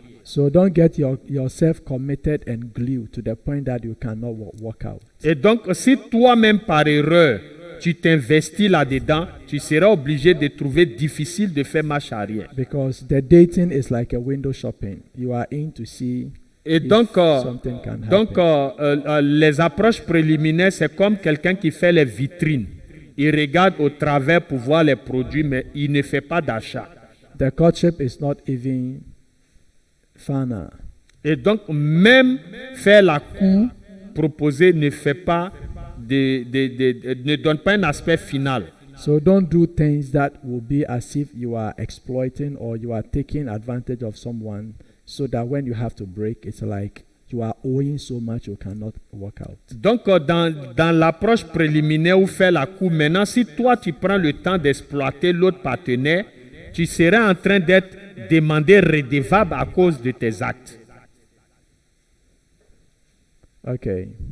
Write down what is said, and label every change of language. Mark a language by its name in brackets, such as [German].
[English] So don't get yourself committed and glued to the point that you cannot work out. [French] Et donc, si toi-même par erreur, tu t'investis là-dedans, tu seras obligé de trouver difficile de faire marche arrière. [English] Because the dating is like a window shopping. You are in to see [French] Et [English] if [French] donc, [English] something can happen. [French] les approches préliminaires, c'est comme quelqu'un qui fait les vitrines. Il regarde au travers pour voir les produits, mais il ne fait pas d'achat. [English] The courtship is not even final. [French] Et donc, même faire la cour proposée ne fait pas ne donne pas un aspect final. [English] So don't do things that will be as if you are exploiting or you are taking advantage of someone, so that when you have to break, it's like you are owing so much you cannot work out. [French] Donc, dans l'approche préliminaire où fait la cour, maintenant, si toi, tu prends le temps d'exploiter l'autre partenaire, tu serais en train d'être demandé redevable à cause de tes actes. [English] Okay.